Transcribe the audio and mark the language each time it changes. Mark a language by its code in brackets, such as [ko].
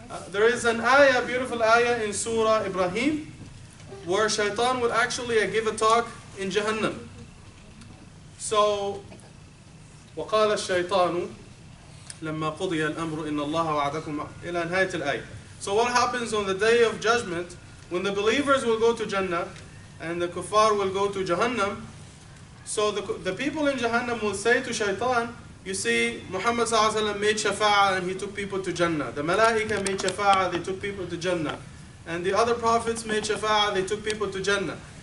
[en] There is an ayah, beautiful ayah in Surah Ibrahim, where shaitan would actually give a talk in Jahannam. [ar] So, وقال الشيطان لما قضي الأمر إن الله وعدكم إلى نهاية الآية. [en] So what happens on the day of judgment, when the believers will go to Jannah and the kuffar will go to Jahannam? So the people in Jahannam will say to shaitan, you see, Muhammad ﷺ made shafa'ah and he took people to Jannah. The malaika made shafa'ah, they took people to Jannah. And the other prophets made shafa'ah, they took people to Jannah.